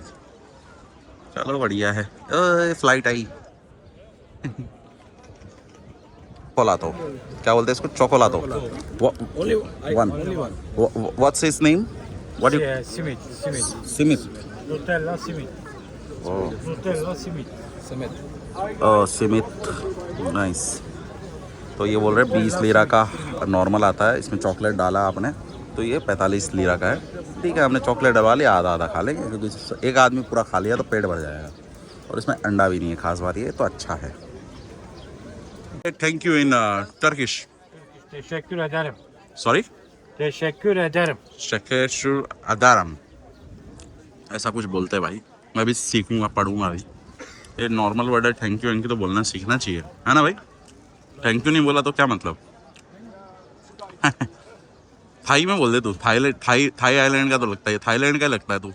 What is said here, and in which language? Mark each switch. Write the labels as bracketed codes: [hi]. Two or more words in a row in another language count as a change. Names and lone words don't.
[hi] चलो बढ़िया है। फ्लाइट आई। चोकोलातो, क्या बोलते हैं इसको, चोकोलातो। [en] One, what's his name? What you? [tr] सिमित। Nutella simit. [hi] ओह, [tr] Nutella simit. [hi] सिमित, नाइस। तो ये बोल रहे हैं 20 लीरा का नॉर्मल आता है, इसमें चॉकलेट डाला आपने तो ये 45 लीरा का है। ठीक है, हमने चॉकलेट डलवा लिया, आधा आधा खा लेंगे, क्योंकि एक आदमी पूरा खा लिया तो पेट भर जाएगा, और इसमें अंडा भी नहीं है, खास बात ये तो अच्छा है। [en] Thank you in Turkish. [tr] Teşekkür ederim. [hi] सॉरी, [tr] Teşekkür ederim. Teşekkür ederim, [hi] ऐसा कुछ बोलते हैं भाई, मैं भी सीखूंगा, पढ़ूंगा अभी। ये [en] normal word [hi] है, [en] Thank you [hi] तो बोलना सीखना चाहिए, है ना भाई। [en] Thank you [hi] नहीं बोला तो क्या मतलब? थाई में बोल दे तू, थाई आइलैंड का तो लगता है, थाईलैंड का लगता है तू।